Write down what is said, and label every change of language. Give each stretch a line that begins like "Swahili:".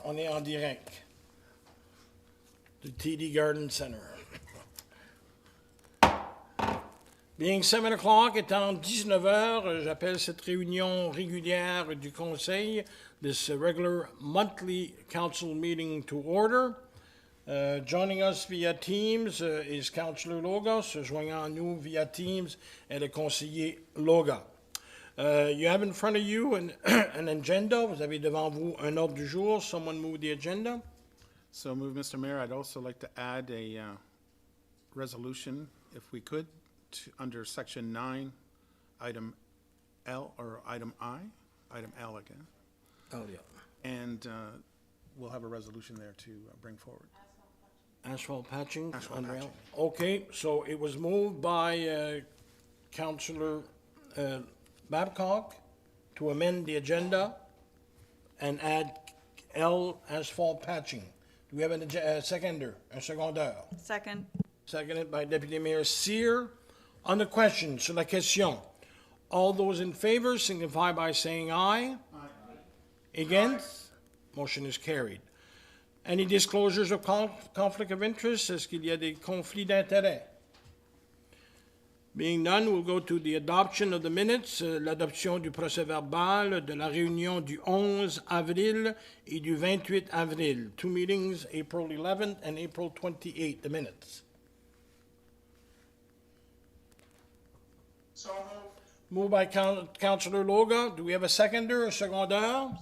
French: On est en direct du TD Garden Center.
English: Being 7 o'clock,
French: étant 19 heures, j'appelle cette réunion régulière du conseil,
English: this regular monthly council meeting to order. Joining us via Teams is Councillor Loga.
French: Se joignant à nous via Teams est le conseiller Loga.
English: You have in front of you an agenda.
French: Vous avez devant vous un ordre du jour.
English: Someone move the agenda. So move, Mr. Mayor. I'd also like to add a resolution, if we could, under Section 9, Item L, or Item I, Item L again. Oh, yeah. And we'll have a resolution there to bring forward. Asphalt patching. Asphalt on rail. patching. Okay, so it was moved by Councillor Babcock to amend the agenda and add L asphalt patching. Do we have a seconder,
French: un secondaire?
English: Second. Seconded by Deputy Mayor Cyr. On the question,
French: sur la question,
English: all those in favor signify by saying aye. Aye. Against? Motion is carried. Any disclosures of conflict of interest?
French: Est-ce qu'il y a des conflits d'intérêts?
English: Being none, we'll go to the adoption of the minutes,
French: l'adoption du procès-verbal de la réunion du 11 avril et du 28 avril.
English: Two meetings, April 11th and April 28th, the minutes. So moved. Moved by Councillor Loga. Do we have a seconder, a secondaire?